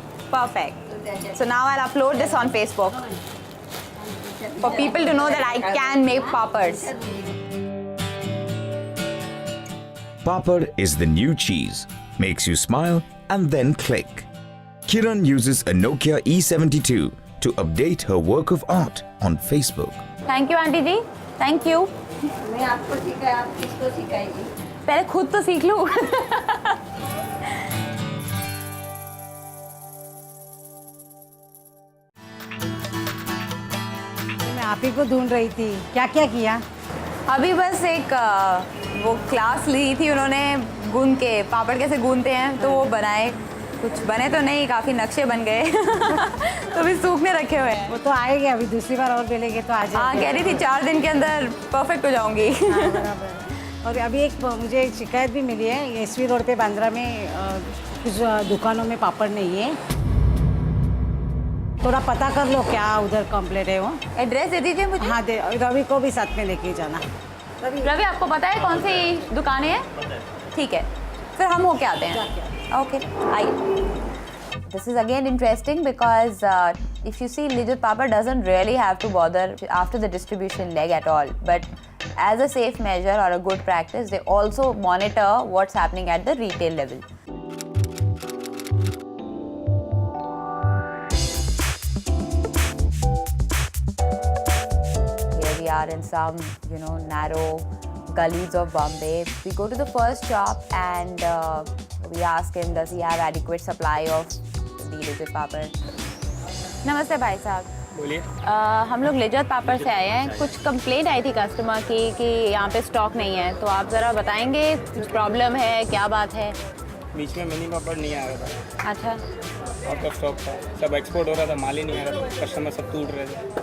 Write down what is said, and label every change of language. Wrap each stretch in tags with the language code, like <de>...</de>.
<en>Perfect. So now I'll upload this on Facebook for people to know that I can make papads. Papad is the new cheese. Makes you smile and then click. Kiran uses a Nokia E72 to update her work of art on Facebook. Thank you, Auntie ji. Thank you.</en> <hi>मैं आपको सिखाया, आप किसको सिखाएगी? पहले खुद तो सीख लूं। मैं आप ही को ढूंढ रही थी। क्या क्या किया? अभी बस एक वो क्लास ली थी उन्होंने गूंद के, पापड़ कैसे गूंदते हैं तो वो बनाए। कुछ बने तो नहीं, काफ़ी नक्शे बन गए। तो अभी सूखने रखे हुए हैं। वो तो आएंगे, अभी दूसरी बार और बेलेंगे तो आ जाएंगे। हाँ, कह रही थी 4 दिन के अंदर परफेक्ट हो जाऊंगी। हाँ, बराबर। और अभी मुझे एक शिकायत भी मिली है, एसवी रोड पे बांद्रा में कुछ दुकानों में पापड़ नहीं है। थोड़ा पता कर लो क्या उधर कंप्लेंट है वो। एड्रेस दे दीजिए मुझे। हाँ, रवि को भी साथ में लेके जाना। रवि आपको पता है कौन सी दुकानें हैं? ठीक है, फिर हम होके आते हैं। ओके, आइए।</hi> <en>This is again interesting because if you see, Lijjat Papad doesn't really have to bother after the distribution leg at all. But as a safe measure or a good practice, they also monitor what's happening at the retail level. Here we are in some, narrow gullies of Bombay. We go to the first shop and we ask him, does he have adequate supply of the Lijjat Papad?</en> <hi>नमस्ते भाई साहब। बोलिए। हम लोग लिज्जत पापड़ से आए हैं। कुछ कंप्लेंट आई थी कस्टमर की कि यहाँ पे स्टॉक नहीं है, तो आप ज़रा बताएंगे कुछ प्रॉब्लम है, क्या बात है? बीच में मिनी पापड़ नहीं आ रहा था। अच्छा। आउट ऑफ स्टॉक था, सब एक्सपोर्ट हो रहा था, माल ही नहीं आ रहा था, कस्टमर सब टूट रहे थे।</hi>